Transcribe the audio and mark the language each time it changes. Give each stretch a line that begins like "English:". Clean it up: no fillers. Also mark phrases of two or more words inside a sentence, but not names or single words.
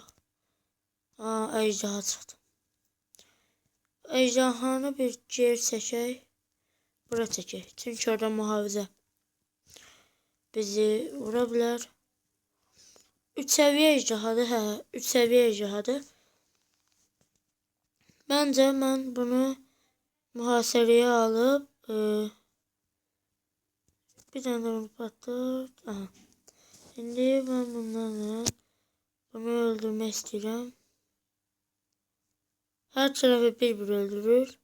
Azerbaijani: Ejderha çıxdı. Ejderhanı bir geri çəkək. Bura çəkək. Çünki orada mühafizə bizi vura bilər. 3 səviyyə ejderhadır. 3 səviyyə ejderhadır.
Turkish: Bence
Azerbaijani: mən bunu
Turkish: mühasireye alıp bir tane de onu patlat. Şimdi ben bunu öldürmek istiyorum. Her tarafı bir öldürür.